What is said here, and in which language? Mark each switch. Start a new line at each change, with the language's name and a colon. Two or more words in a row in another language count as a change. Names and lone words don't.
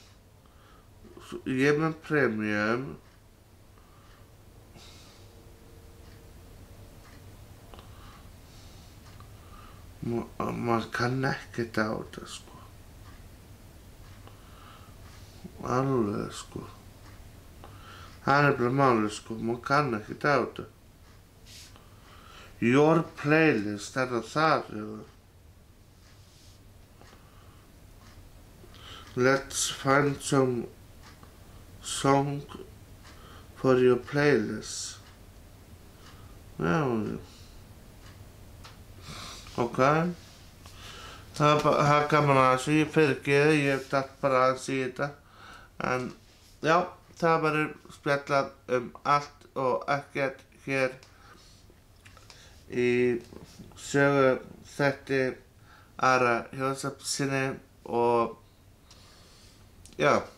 Icelandic: ég með premium maður kann ekkert á þetta sko alveg sko það er bara málið sko maður kann ekkert á þetta
English: Your playlist,
Icelandic: er það þar eða?
English: Let's find some song for your playlist.
Icelandic: Já, ok. Það er gaman að þessu, ég fyrirgeði, ég datt bara aðeins í þetta. En já, það verður spjallað allt og ekkert hér í sögu þætti Ara Jósefssyni og já,